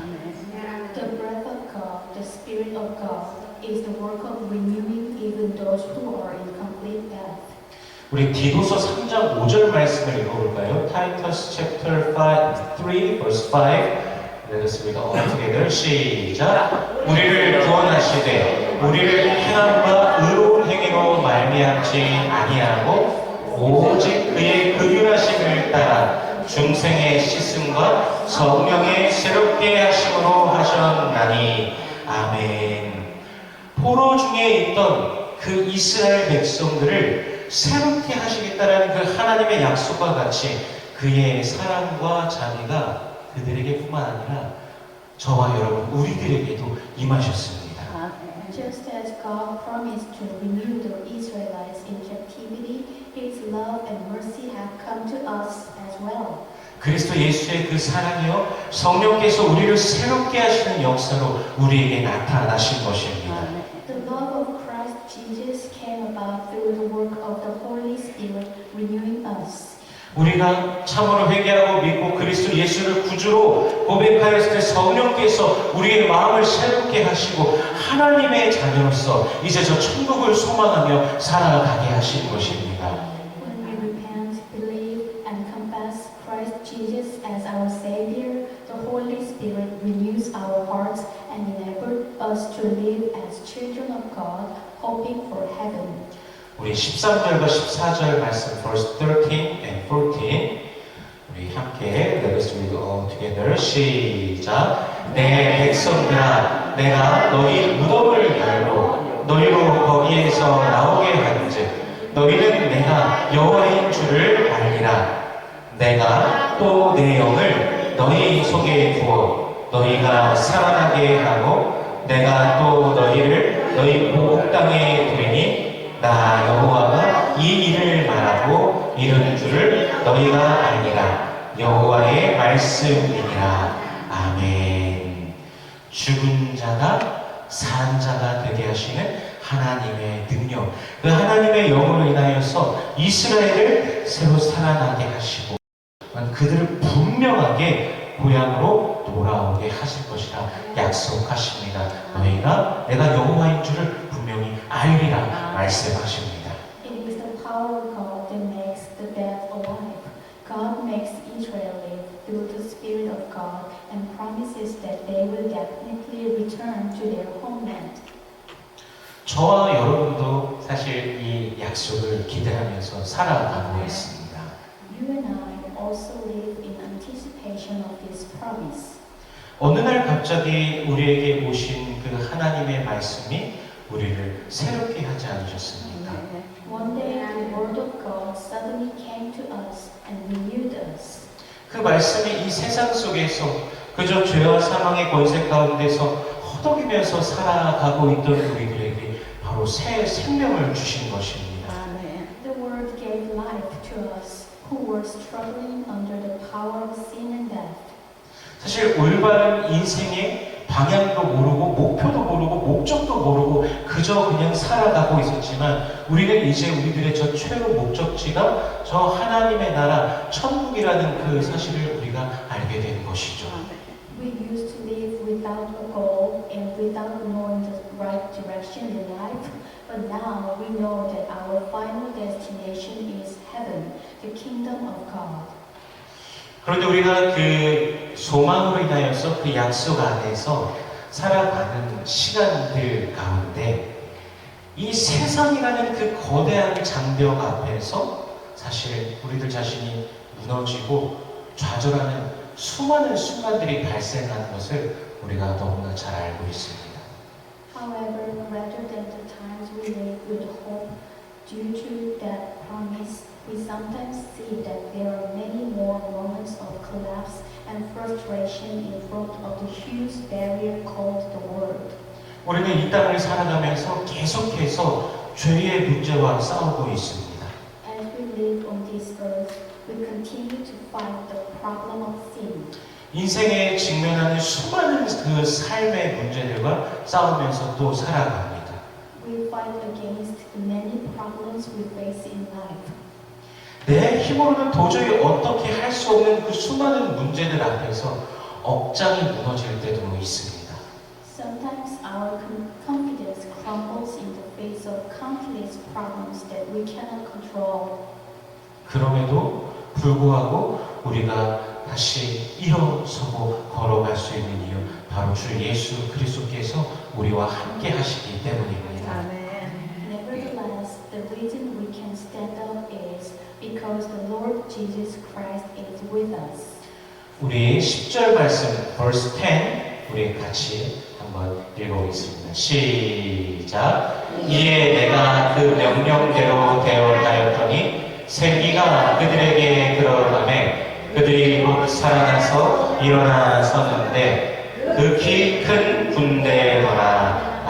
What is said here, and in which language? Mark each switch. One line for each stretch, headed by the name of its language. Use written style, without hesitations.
English: The breath of God, the Spirit of God, is the work of renewing even those who are in complete death.
Korean: 우리 디도서 3장 5절 말씀을 읽어볼까요?
English: Titus chapter 3 verse 5. Let us read all together.
Korean: 시작. 우리를 구원하시되 우리를 행함과 의로운 행위로 말미암지 아니하고 오직 그의 긍휼하심을 따라 중생의 씻음과 성령의 새롭게 하심으로 하셨나니. 아멘. 포로 중에 있던 그 이스라엘 백성들을 새롭게 하시겠다라는 그 하나님의 약속과 같이 그의 사랑과 자비가 그들에게 뿐만 아니라 저와 여러분 우리들에게도 임하셨습니다.
English: Just as God promised to renew the Israelites in captivity, His love and mercy have come to us as well.
Korean: 그리스도 예수의 그 사랑이요 성령께서 우리를 새롭게 하시는 역사로 우리에게 나타나신 것입니다.
English: The love of Christ Jesus came about through the work of the Holy Spirit renewing us.
Korean: 우리가 참으로 회개하고 믿고 그리스도 예수를 구주로 고백하였을 때 성령께서 우리의 마음을 새롭게 하시고 하나님의 자녀로서 이제 저 천국을 소망하며 살아가게 하신 것입니다.
English: When we repent, believe, and confess Christ Jesus as our Savior, the Holy Spirit renews our hearts and enables us to live as children of God, hoping for heaven.
Korean: 우리 13절과 14절 말씀
English: verse 13 and 14
Korean: 우리 함께
English: Let us read all together.
Korean: 시작. 내 백성들아 내가 너희 무덤을 열고 너희로 거기에서 나오게 한즉 너희는 내가 여호와인 줄을 알리라. 내가 또 내 영을 너희 속에 두어 너희가 살아나게 하고 내가 또 너희를 너희 보국 땅에 두리니 나 여호와가 이 일을 말하고 이루는 줄을 너희가 알리라. 여호와의 말씀이니라. 아멘. 죽은 자가 산 자가 되게 하시는 하나님의 능력, 그 하나님의 영으로 인하여서 이스라엘을 새로 살아나게 하시고 그들을 분명하게 고향으로 돌아오게 하실 것이라 약속하십니다. 너희가 내가 여호와인 줄을 분명히 알리라 말씀하십니다.
English: It is the power of God that makes the dead alive. God makes Israel live through the Spirit of God and promises that they will definitely return to their homeland.
Korean: 저와 여러분도 사실 이 약속을 기대하면서 살아가고 있습니다.
English: You and I also live in anticipation of this promise.
Korean: 어느 날 갑자기 우리에게 오신 그 하나님의 말씀이 우리를 새롭게 하지 않으셨습니까?
English: One day the word of God suddenly came to us and renewed us.
Korean: 그 말씀이 이 세상 속에서 그저 죄와 사망의 권세 가운데서 허덕이면서 살아가고 있던 우리들에게 바로 새 생명을 주신 것입니다.
English: The word gave life to us who were struggling under the power of sin and death.
Korean: 사실 올바른 인생의 방향도 모르고 목표도 모르고 목적도 모르고 그저 그냥 살아가고 있었지만 우리는 이제 우리들의 저 최후 목적지가 저 하나님의 나라 천국이라는 그 사실을 우리가 알게 된 것이죠.
English: We used to live without a goal and without knowing the right direction in life, but now we know that our final destination is heaven, the kingdom of God.
Korean: 그런데 우리가 그 소망으로 인하여서 그 약속 안에서 살아가는 시간들 가운데 이 세상이라는 그 거대한 장벽 앞에서 사실 우리들 자신이 무너지고 좌절하는 수많은 순간들이 발생하는 것을 우리가 너무나 잘 알고 있습니다.
English: However, rather than the times we live with hope due to that promise, we sometimes see that there are many more moments of collapse and frustration in front of the huge barrier called the world.
Korean: 우리는 이 땅을 살아가면서 계속해서 죄의 문제와 싸우고 있습니다.
English: As we live on this earth, we continue to fight the problem of sin.
Korean: 인생에 직면하는 수많은 그 삶의 문제들과 싸우면서 또 살아갑니다.
English: We fight against the many problems we face in life.
Korean: 내 힘으로는 도저히 어떻게 할 수 없는 그 수많은 문제들 앞에서 억장이 무너질 때도 있습니다.
English: Sometimes our confidence crumbles in the face of countless problems that we cannot control.
Korean: 그럼에도 불구하고 우리가 다시 일어서고 걸어갈 수 있는 이유 바로 주 예수 그리스도께서 우리와 함께 하시기 때문입니다.
English: Nevertheless, the reason we can stand up is because the Lord Jesus Christ is with us.
Korean: 우리 10절 말씀
English: verse 10
Korean: 우리 같이 한번 읽어보겠습니다. 시작. 이에 내가 그 명령대로 대언하였더니 생기가 그들에게 들어가매 그들이 곧 살아나서 일어나 섰는데 극히 큰 군대더라.